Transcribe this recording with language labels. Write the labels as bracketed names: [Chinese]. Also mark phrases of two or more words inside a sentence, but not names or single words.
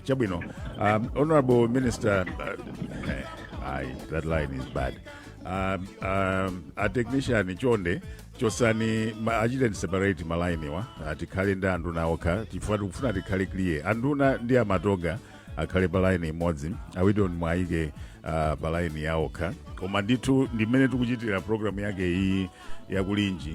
[English] Chabwino, Honorable Minister, that line is bad. [Nyanja] A technician chonde chosani achite separate malaini wa tikhale ndi anduna okha tikufuna tikhale clear anduna ndi amatoga akhale palaini imodzi awidoni mwaike palaini yaokha koma ndithu ndimene tikuchitira program yake iyi ya Kulinji.